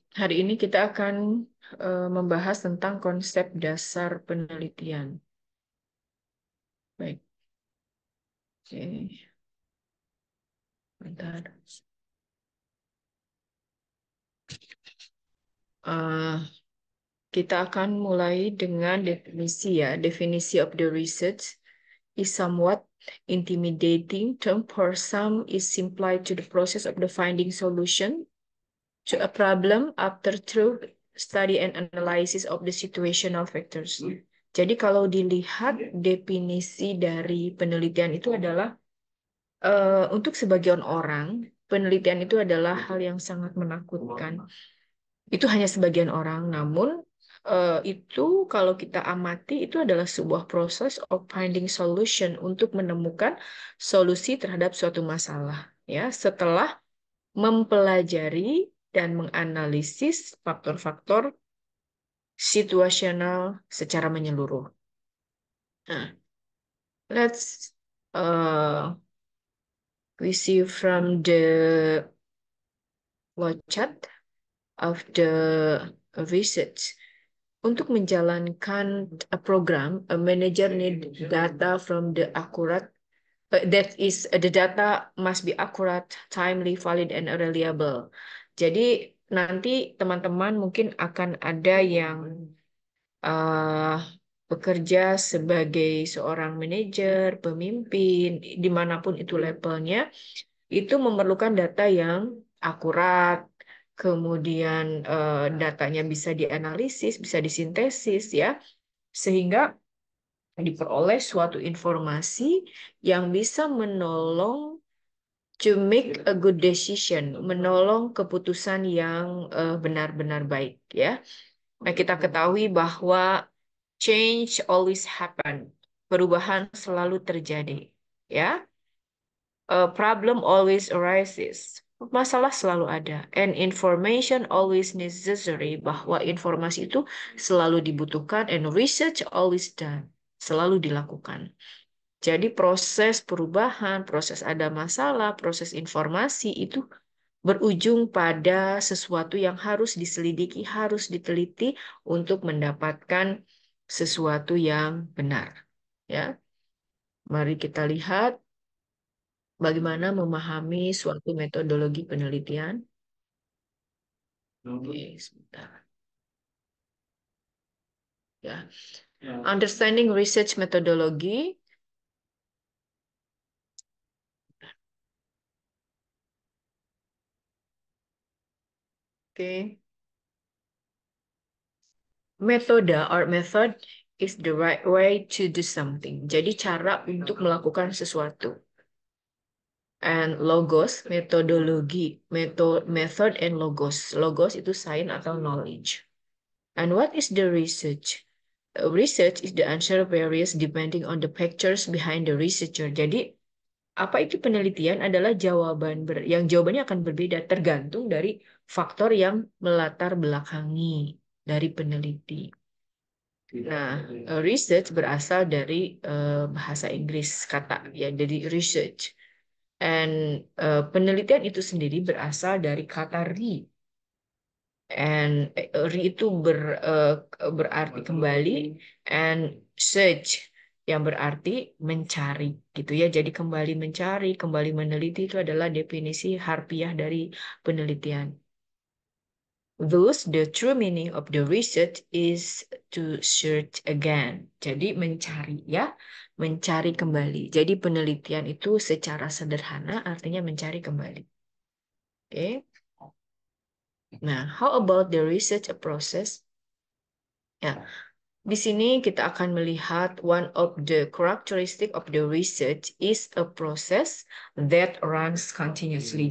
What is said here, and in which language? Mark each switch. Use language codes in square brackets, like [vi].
[id] Hari ini kita akan membahas tentang konsep dasar penelitian. Baik, oke, bentar. Eh, kita akan mulai dengan definisi ya. [en] Definisi of the research is somewhat intimidating term for some is simplified to the process of the finding solution to a problem after through study and analysis of the situational factors. [id] Jadi kalau dilihat definisi dari penelitian itu adalah untuk sebagian orang penelitian itu adalah hal yang sangat menakutkan. Itu hanya sebagian orang, namun itu kalau kita amati itu adalah sebuah proses [en] of finding solution [id] untuk menemukan solusi terhadap suatu masalah. Ya, setelah mempelajari dan menganalisis faktor-faktor situasional secara menyeluruh. [en] Nah, let's we see from the flowchart of the research. [id] Untuk menjalankan [en] a program, a manager need data from the accurate that is the data must be accurate, timely, valid, and reliable. [id] Jadi nanti teman-teman mungkin akan ada yang uh, bekerja sebagai seorang manajer, pemimpin, dimanapun itu levelnya, itu memerlukan data yang akurat, kemudian datanya bisa dianalisis, bisa disintesis ya, sehingga diperoleh suatu informasi yang bisa menolong [en] to make a good decision, [id] menolong keputusan yang benar-benar baik ya. Nah, kita ketahui bahwa [en] change always happen. [id] Perubahan selalu terjadi, ya. [en] A problem always arises. [id] Masalah selalu ada. [en] And information always necessary. [id] Bahwa informasi itu selalu dibutuhkan. [en] And research always done. [id] Selalu dilakukan. Jadi proses perubahan, proses ada masalah, proses informasi itu berujung pada sesuatu yang harus diselidiki, harus diteliti untuk mendapatkan sesuatu yang benar. Ya, mari kita lihat bagaimana memahami suatu metodologi penelitian. Oke, sebentar. [en] Ya, understanding research methodology. Oke, metode or method is the right way to do something. [id] Jadi cara untuk melakukan sesuatu. [en] And logos, metodologi, method and logos. [id] Logos itu sign atau knowledge. [en] And what is the research? Research is the answer varies depending on the factors behind the researcher. [id] Jadi apa itu penelitian adalah yang jawabannya akan berbeda tergantung dari faktor yang melatar belakangi dari peneliti. Nah, research berasal dari bahasa Inggris kata ya, dari research. And penelitian itu sendiri berasal dari kata re. And re itu berarti kembali, and search yang berarti mencari gitu ya. Jadi kembali mencari, kembali meneliti itu adalah definisi harfiah dari penelitian. [en] Thus, the true meaning of the research is to search again. [id] Jadi mencari ya, mencari kembali. Jadi penelitian itu secara sederhana artinya mencari kembali. Oke. [en] Nah, how about the research process? [id] Ya, di sini kita akan melihat [en] one of the characteristic of the research is a process that runs continuously.